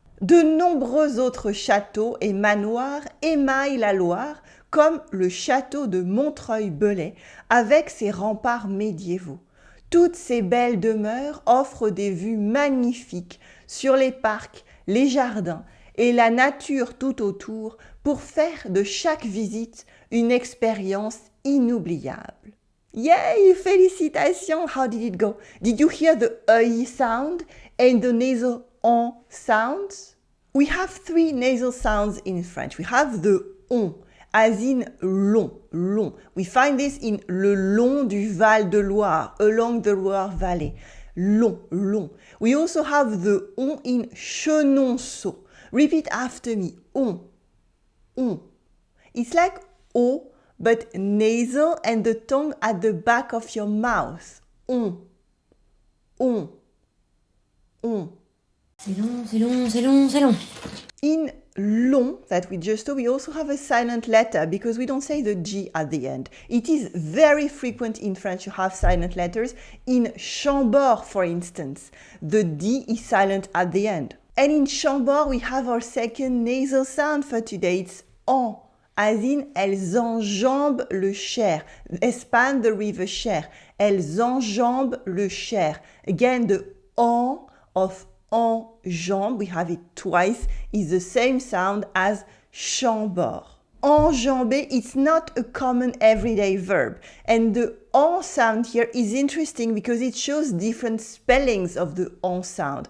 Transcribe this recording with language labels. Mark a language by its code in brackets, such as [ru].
[fr] De nombreux autres châteaux et manoirs émaillent la Loire, comme le château de Montreuil-Bellay avec ses remparts médiévaux. Toutes ces belles demeures offrent des vues magnifiques sur les parcs, les jardins et la nature tout autour pour faire de chaque visite une expérience inoubliable. [en] Yay! [fr] Félicitations! [en] How did it go? Did you hear the EI sound and the nasal on sounds? We have 3 nasal sounds in French. We have the on, as in long, long. We find this in [fr] le long du Val-de-Loire, [en] along the Loire Valley. Long, long. We also have the on in Chenonceau. Repeat after me. On, on. It's like O, but nasal and the tongue at the back of your mouth. On, on, on. [fr] C'est long, c'est long, c'est long, c'est long. [en] In long, that we just saw, we also have a silent letter because we don't say the G at the end. It is very frequent in French to have silent letters. In Chambord, for instance, the D is silent at the end. And in Chambord, we have our second nasal sound for today. It's en, as in [fr] elles enjambent le Cher. [en] They span the river Cher. [fr] Elles enjambent le Cher. [en] Again, the en of enjambe, we have it twice, is the same sound as Chambord. Enjamber, it's not a common everyday verb. And the en sound here is interesting because it shows different spellings of the en sound.